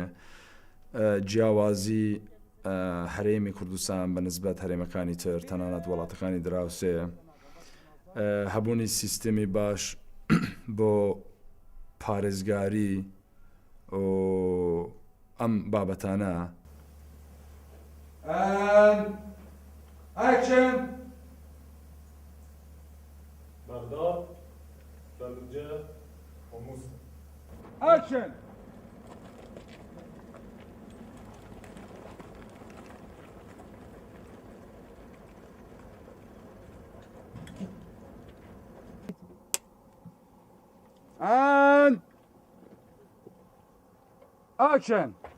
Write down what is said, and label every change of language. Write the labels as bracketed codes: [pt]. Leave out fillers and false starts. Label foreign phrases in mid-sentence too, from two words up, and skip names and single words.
[ckb] جیاوازی هەرێمی کوردستان بە نسبەت هەرێمەکانی تر تەنانەت وڵاتەکانی دراوسێ، هەبوونی سیستمی باش بۆ پارێزگاری و ئەم بابەتانە. [en] Action! Baghdad, Fallujah, or Mosul. Action! And action!